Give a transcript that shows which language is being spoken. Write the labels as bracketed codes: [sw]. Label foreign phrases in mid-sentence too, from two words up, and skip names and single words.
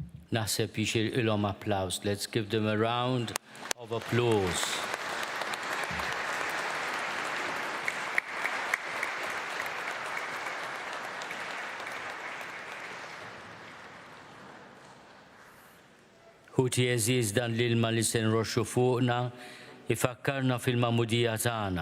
[mt] Naħseb jixir ilhom applaus. [en] Let's give them a round of applause. [mt] Ħuti eżiż dan l-ilma li se nroxxu fuqna ifakkarna fil-mamudija tagħna.